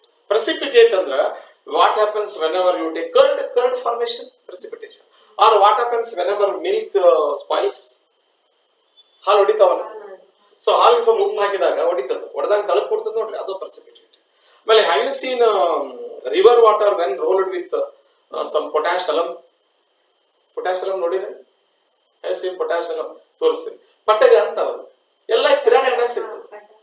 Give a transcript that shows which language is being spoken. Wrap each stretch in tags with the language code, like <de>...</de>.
<en>Precipitate ಅಂದ್ರೆ what happens whenever you take curd formation, precipitation. Or what happens whenever milk spoils?</en> <kn>ಹಾಲು ಹೊಡಿತಾವಲ್ಲ. So ಹಾಲಿಗೆ ಸ್ವಲ್ಪ ಉಪ್ಪು ಹಾಕಿದಾಗ ಹೊಡಿತದ, ಹೊಡೆದಾಗ ತಳಕ್ ಕೊಡ್ತದ ನೋಡ್ರಿ, ಅದು ಪ್ರೆಸಿಪಿಟೇಟ್.</kn> <en>ಆಮೇಲೆ have you seen river water when rolled with some potash alum ನೋಡಿದ್ರೆ? Have seen potash alum? ತೋರಿಸ್ತೀನಿ.</en> <kn>ಪಟ್ಟಗ ಅಂತಾರ ಅದು ಎಲ್ಲ ಕಿರಾಣಿ ಅಂಗಡಿಯಾಗ ಸಿಗ್ತದೆ.</kn>